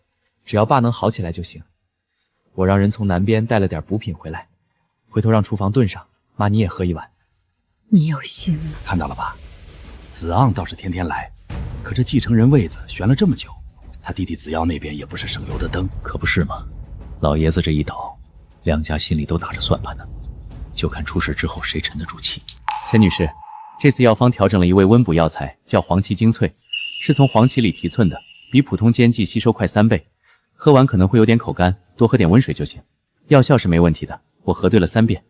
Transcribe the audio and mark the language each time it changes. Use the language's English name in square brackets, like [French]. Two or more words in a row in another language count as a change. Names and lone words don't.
[Chinese] 只要爸能好起來就行。我讓人從南邊帶了點補品回来，回頭讓廚房燉上。媽，你也喝一碗。你有心了。看到了吧？子昂倒是天天来，可这继承人位子悬了這麼久，他弟弟子耀那邊也不是省油的燈，可不是嗎？老爺子這一倒，2家心裡都打着算盤呢，就看出事之後誰沉得住氣。沈女士，這次藥方調整了一味溫補藥材，叫黃芪精粹，是從黃芪裡提萃的，比普通煎劑吸收快3倍。喝完可能會有點口乾，多喝點溫水就行。藥效是沒問題的，我核對了3遍。